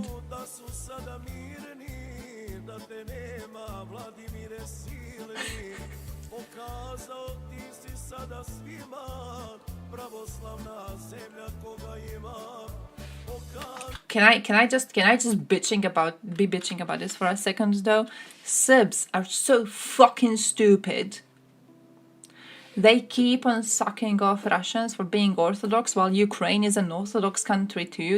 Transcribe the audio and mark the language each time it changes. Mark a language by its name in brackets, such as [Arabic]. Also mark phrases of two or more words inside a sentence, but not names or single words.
[Serbian] Da su sada mirni, da te nema, Vladimire silni. Pokazao ti si sada svima, pravoslavna zemlja koga ima. [English] Can I just be bitching about this for a second though? Serbs are so fucking stupid. They keep on sucking off Russians for being Orthodox while Ukraine is an Orthodox country too.